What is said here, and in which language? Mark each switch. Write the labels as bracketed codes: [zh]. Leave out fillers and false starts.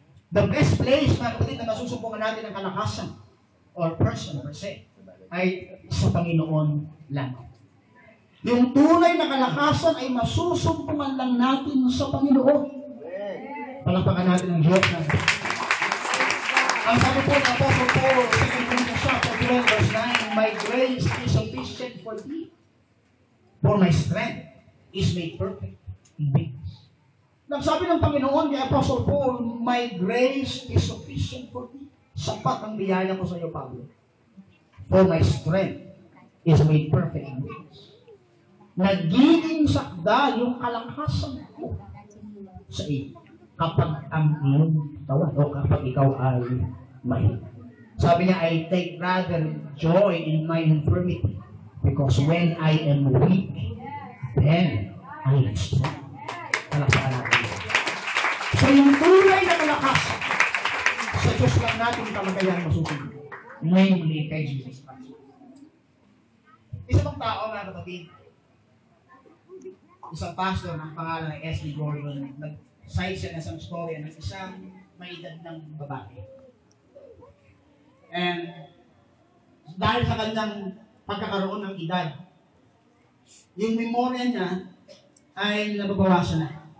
[tl] The best place, mga kapatid, na masusumpungan natin ang kalakasan or person per se, ay sa Panginoon lang. Yung tunay na kalakasan ay masusumpungan lang natin sa Panginoon. Palakpakan natin ang Diyos na. Ang sabi po ng Apostle Paul, 2 Corinthians chapter 12, verse 9, [en] my grace is sufficient for thee, for my strength is made perfect in weakness. [tl] Nagsabi ng Panginoon kay [en] Apostle Paul, my grace is sufficient for thee. [tl] Sapat ang biyaya ko sa iyo, Pablo. [en] For my strength is made perfect in weakness. [tl] Nagiging sakda yung kalakasan ko sa iyo kapag ang iyong katawan o kapag ikaw ay mahirap. Sabi niya, [en] I take rather joy in my infirmity because when I am weak, then I am strong. [tl] Kalaksakan natin. So yung tunay na kalakasan sa Diyos lang natin talaga yan masusunod. [en] Namely kay Jesus Christ. [tl] Isa pang tao, mga kapatid, isang pastor ng pangalan ng S.B. Gordon, nag-cite siya ng isang story ng isang may edad ng babae. And dahil sa kanyang pagkakaroon ng edad, yung memorya niya ay nababawasan na.